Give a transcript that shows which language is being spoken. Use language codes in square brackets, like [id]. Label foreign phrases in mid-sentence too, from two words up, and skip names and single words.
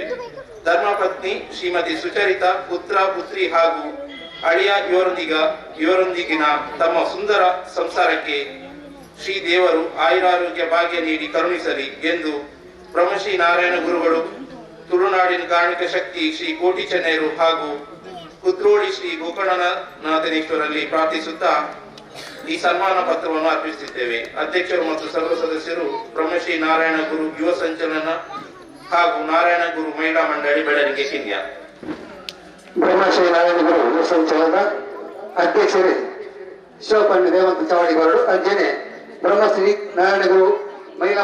[kn] ಧರ್ಮಪತ್ನಿ ಶ್ರೀಮತಿ ಸುಚರಿತಾ, ಪುತ್ರ ಪುತ್ರಿ ಹಾಗೂ ಅಳಿಯ ಇವರೊಂದಿಗಿನ ತಮ್ಮ ಸುಂದರ ಸಂಸಾರಕ್ಕೆ ಶ್ರೀ ದೇವರು ಆಯುರಾರೋಗ್ಯ ಭಾಗ್ಯ ನೀಡಿ ಕರುಣಿಸಲಿ ಎಂದು ಬ್ರಹ್ಮಶ್ರೀ ನಾರಾಯಣ ಗುರುಗಳು, ತುಳುನಾಡಿನ ಕಾರ್ಮಿಕ ಶಕ್ತಿ ಶ್ರೀ ಕೋಟಿ ಚೆನ್ನೈರು ಹಾಗೂ ಕುದ್ರೋಳಿ ಶ್ರೀ ಗೋಕರ್ಣನಾಥೇಶ್ವರಲ್ಲಿ ಪ್ರಾರ್ಥಿಸುತ್ತಾ ಈ ಸನ್ಮಾನ ಪತ್ರವನ್ನು ಅರ್ಪಿಸುತ್ತಿದ್ದೇವೆ. ಅಧ್ಯಕ್ಷರು ಮತ್ತು ಸರ್ವ ಸದಸ್ಯರು ಬ್ರಹ್ಮಶ್ರೀ ನಾರಾಯಣ ಗುರು ಯುವ ಸಂಚಲನ ಹಾಗೂ ನಾರಾಯಣ ಗುರು ಮಹಿಳಾ ಮಂಡಳಿ ಬೆಳರಿಗೆ ಕಿನ್ಯ. ಬ್ರಹ್ಮಶ್ರೀ ನಾರಾಯಣ ಗುರು ಯುವ ಸಂಚಲನದ ಅಧ್ಯಕ್ಷರೇ ಶಿವಪಣ್ಣಿ ದೇವಂತ ಚಾವಡಿಗೌಡರು, ಅಂಜನೆ ಬ್ರಹ್ಮಶ್ರೀ ನಾರಾಯಣ ಗುರು ಮಹಿಳಾ